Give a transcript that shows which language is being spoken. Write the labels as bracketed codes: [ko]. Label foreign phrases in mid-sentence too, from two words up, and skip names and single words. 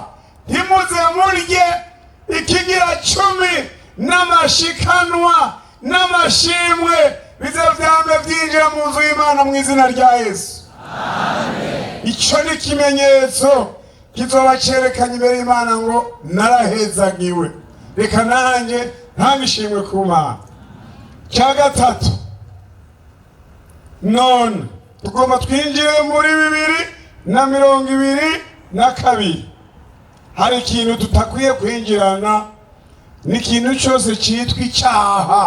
[rn] Ntimuze murye ikigira 10 n'amashikanwa n'amashimwe bize vyambe vyinjira mu nzu y'Imana mu izina rya Yesu. Amen. Ico ni ikimenyetso kizoba cerekanye imbere y'Imana ngo narahezagiwe, reka nanje ntangishimwe ku Mana. Cya gatatu, none tugomba twinjire muri 2022. Hari ikintu tutakwiye kwinjirana, n'ikintu cyose cyitwa icyaha.